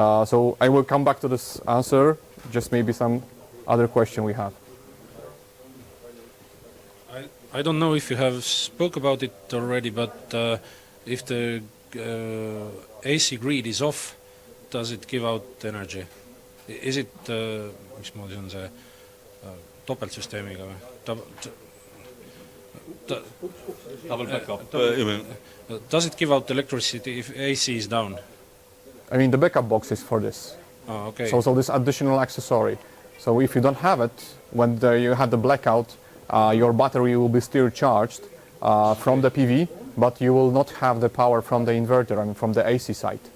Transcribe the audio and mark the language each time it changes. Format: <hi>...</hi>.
<en>So I will come back to this answer, just maybe some other question we have. I don't know if you have spoke about it already, but if the AC grid is off, does it give out energy? Is it,</en> <et>mismoodi on see topeltsüsteemiga või?</et> <en>Double backup. Does it give out electricity if AC is down? I mean, the backup box is for this. Oh, okay. So this additional accessory. So if you don't have it, when you had the blackout, your battery will be still charged from the PV, but you will not have the power from the inverter and from the AC side.</en>